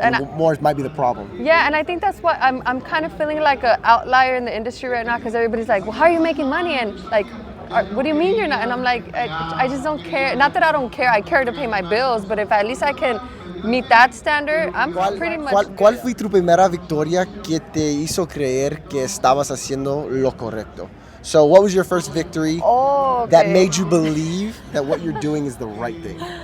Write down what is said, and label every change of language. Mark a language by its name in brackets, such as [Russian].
[English] And more might be the problem. Yeah, and I think that's what I'm kind of feeling like an outlier in the industry right now, because everybody's like, well, how are you making money? And like, what do you mean you're not? And I'm like, I just don't care. Not that I don't care. I care to pay my bills, but if at least I can meet that standard, I'm pretty much. [Spanish] ¿Cuál fue tu primera victoria que te hizo creer que estabas haciendo lo correcto? [English] So what was your first victory that made you believe that what you're doing is the right thing?